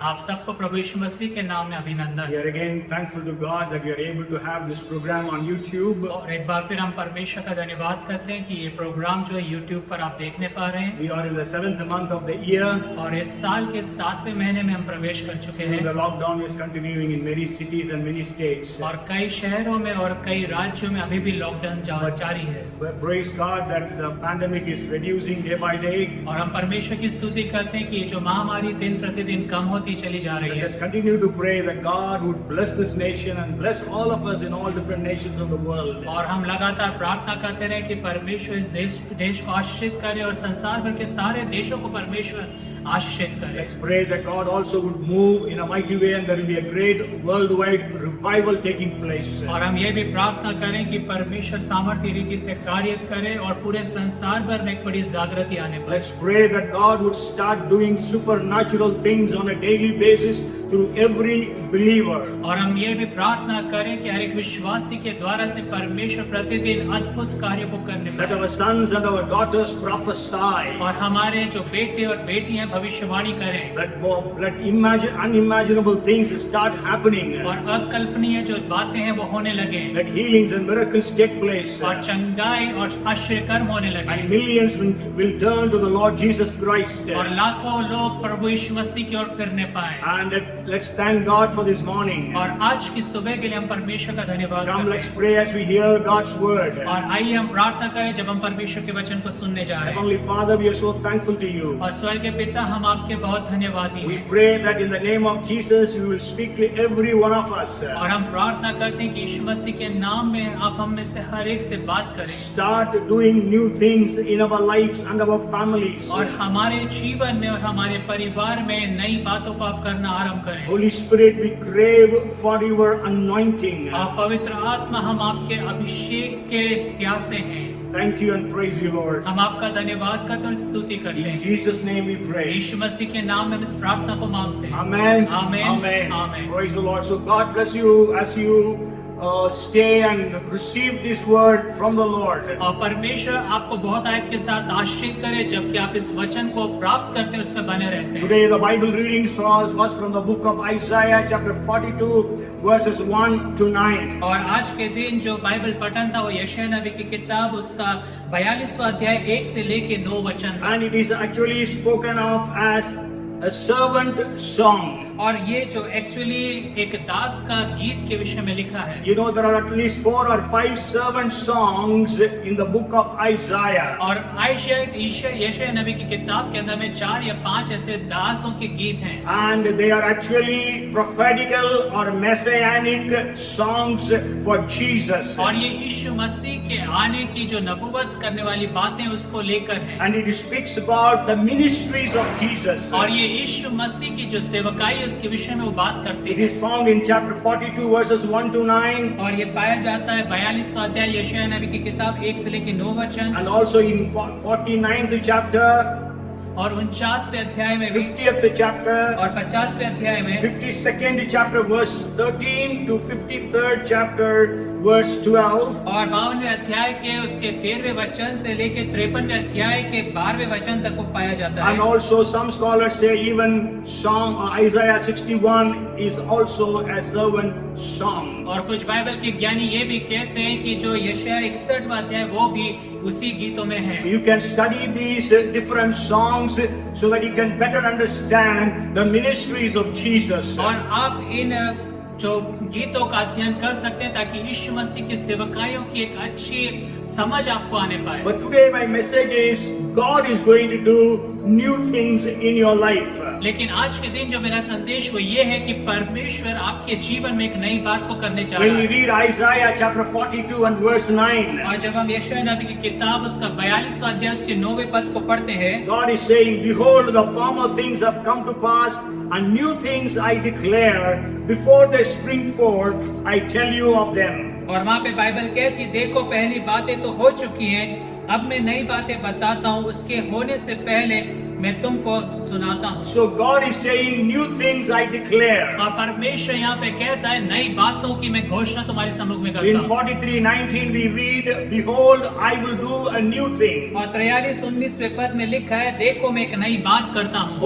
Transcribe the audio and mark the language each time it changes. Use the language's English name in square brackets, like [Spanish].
[Hindi] आप सबको प्रभु यीशु मसीह के नाम में अभिनंदन। [English] We are again thankful to God that we are able to have this program on YouTube. [Hindi] और एक बार फिर हम परमेश्वर का धन्यवाद करते हैं कि ये प्रोग्राम जो है YouTube पर आप देखने पा रहे हैं। [English] We are in the 7th month of the year. [Hindi] और इस साल के 7वें महीने में हम प्रवेश कर चुके [English] The [Hindi] हैं [English] lockdown is continuing in many cities and many states. [Hindi] और कई शहरों में और कई राज्यों में अभी भी लॉकडाउन जारी है। [English] But praise God that the pandemic is reducing day by day. [Hindi] और हम परमेश्वर की स्तुति करते हैं कि ये जो महामारी दिन प्रतिदिन कम होती चली जा रही [English] Let [Hindi] है। [English] us continue to pray that God would bless this nation and bless all of us in all different nations of the world. [Hindi] और हम लगातार प्रार्थना करते रहे कि परमेश्वर इस देश को आशीषित करे और संसार भर के सारे देशों को परमेश्वर आशीषित करे। [English] Let's pray that God also would move in a mighty way and there will be a great worldwide revival taking place. [Hindi] और हम ये भी प्रार्थना करें कि परमेश्वर सामर्थ्य रीति से कार्य करे और पूरे संसार भर में एक बड़ी जागृति आने पाए। [English] Let's pray that God would start doing supernatural things on a daily basis through every believer. [Hindi] और हम ये भी प्रार्थना करें कि हर एक विश्वासी के द्वारा से परमेश्वर प्रतिदिन अद्भुत कार्य को करने [English] Let [Hindi] पाए [English] our sons and our daughters prophesy. [Hindi] और हमारे जो बेटे और बेटियां भविष्यवाणी करें [English] Let unimaginable things start happening. [Hindi] और अकल्पनीय जो बातें हैं वो होने लगे [English] Let healings and miracles take place. [Hindi] और चंगाई और आश्चर्य कर्म होने लगे [English] And millions will turn to the Lord Jesus Christ. [Hindi] और लाखों लोग प्रभु यीशु मसीह की ओर फिरने पाए। [English] And let's thank God for this morning. [Hindi] और आज की सुबह के लिए हम परमेश्वर का धन्यवाद [English] Come, [Hindi] करते [English] let's [Hindi] हैं। [English] pray as we hear God's word. [Hindi] और आइए हम प्रार्थना करें जब हम परमेश्वर के वचन को सुनने जा रहे हैं। [English] Heavenly Father, we are so thankful to you. [Hindi] और स्वर्ग के पिता, हम आपके बहुत धन्यवादी [English] We [Hindi] हैं। [English] pray that in the name of Jesus, you will speak to every one of us. [Hindi] और हम प्रार्थना करते हैं कि यीशु मसीह के नाम में आप हम में से हर एक से बात करें [English] Start doing new things in our lives and our families. [Hindi] और हमारे जीवन में और हमारे परिवार में नई बातों को आप करना आरंभ करें। [English] Holy Spirit, we crave for your anointing. [Hindi] और पवित्र आत्मा, हम आपके अभिषेक के प्यासे हैं। [English] Thank you and praise you, Lord. [Hindi] हम आपका धन्यवाद करते हैं और स्तुति करते [English] In [Hindi] हैं। [English] Jesus' name we pray. [Hindi] यीशु मसीह के नाम में हम इस प्रार्थना को मांगते हैं। [English] Amen. Amen. Amen. Amen. Praise the Lord. So God bless you as you stay and receive this word from the Lord. [Hindi] और परमेश्वर आपको बहुत आयत के साथ आशीषित करे जबकि आप इस वचन को प्राप्त करते हैं, उसमें बने रहते हैं। [English] Today the Bible readings for us was from the book of Isaiah chapter 42 verses 1 to 9. [Hindi] और आज के दिन जो बाइबल पठन था वो यशायाह नबी की किताब उसका 42वां अध्याय 1 से लेके 9 वचन था। [English] And it is actually spoken of as a servant song. [Hindi] और ये जो एक्चुअली एक दास का गीत के विषय में लिखा है। [English] You know, there are at least 4 or 5 servant songs in the book of Isaiah. [Hindi] और यशायाह नबी की किताब के अंदर में 4 या 5 ऐसे दासों के गीत हैं। [English] And they are actually prophetical or messianic songs for Jesus. [Hindi] और ये यीशु मसीह के आने की जो नबूवत करने वाली बातें उसको लेकर है। [English] And it speaks about the ministries of Jesus. [Hindi] और ये यीशु मसीह की जो सेवकाई उसके विषय में वो बात करती [English] It [Hindi] है। [English] is found in chapter 42 verses 1 to 9. [Hindi] और ये पाया जाता है 42वां अध्याय यशायाह नबी की किताब 1 से लेके 9 वचन [English] And also in 49th chapter, [Hindi] और 49वें अध्याय में भी [English] 50th chapter, [Hindi] और 50वें अध्याय में [English] 52nd chapter verse 13 to 53rd chapter verse 12. [Hindi] और 52वें अध्याय के उसके 13वें वचन से लेके 53वें अध्याय के 12वें वचन तक वो पाया जाता [English] And [Hindi] है। [English] also some scholars say even Psalm Isaiah 61 is also a servant song. [Hindi] और कुछ बाइबल के ज्ञानी ये भी कहते हैं कि जो यशायाह 61वां अध्याय वो भी उसी गीतों में है। [English] You can study these different songs so that you can better understand the ministries of Jesus. [Hindi] और आप इन जो गीतों का अध्ययन कर सकते हैं ताकि यीशु मसीह के सेवकाइयों की एक अच्छी समझ आपको आने पाए। [English] But today my message is God is going to do new things in your life. [Hindi] लेकिन आज के दिन जो मेरा संदेश वो ये है कि परमेश्वर आपके जीवन में एक नई बात को करने जा [English] When [Hindi] रहा [English] we [Hindi] है। [English] read Isaiah chapter 42 and verse 9, [Hindi] और जब हम यशायाह नबी की किताब उसका 42वां अध्याय उसके 9वें पद को पढ़ते हैं, [English] God is saying, behold, the former things have come to pass, and new things I declare, before they spring forth, I tell you of them. [Hindi] और वहाँ पे बाइबल कहती है, देखो पहली बातें तो हो चुकी हैं, अब मैं नई बातें बताता हूँ, उसके होने से पहले मैं तुमको सुनाता हूँ। [English] So God is saying, new things I declare. [Hindi] और परमेश्वर यहाँ पे कहता है नई बातों की मैं घोषणा तुम्हारे सम्मुख में [English] In [Hindi] करता हूँ। [English] 43:19 we read, behold, I will do a new thing. [Hindi] और 43:19वें पद में लिखा है, देखो मैं एक नई बात करता हूँ।